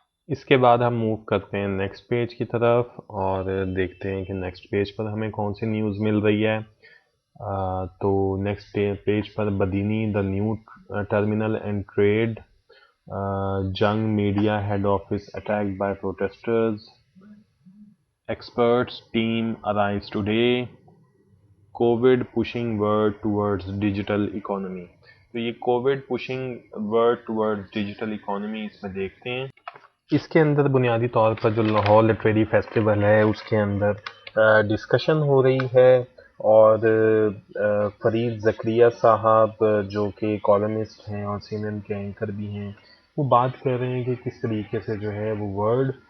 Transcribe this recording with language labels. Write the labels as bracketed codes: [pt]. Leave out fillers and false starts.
[hi] इसके बाद हम मूव करते हैं नेक्स्ट पेज की तरफ और देखते हैं कि नेक्स्ट पेज पर हमें कौन सी न्यूज़ मिल रही है। तो नेक्स्ट पेज पर बदीनी the new terminal and trade, [en] Jung Media head office attacked by protesters. Experts team arrives today. COVID pushing word towards digital economy. [hi] तो ये [en] Covid pushing world towards digital economy [hi] इसमें देखते हैं। इसके अंदर बुनियादी तौर पर जो लाहौर लिटरेरी फेस्टिवल है उसके अंदर डिस्कशन हो रही है और फरीद ज़करिया साहब जो कि कॉलमिस्ट हैं और CNN के एंकर भी हैं वो बात कर रहे हैं कि किस तरीके से जो है वो वर्ल्ड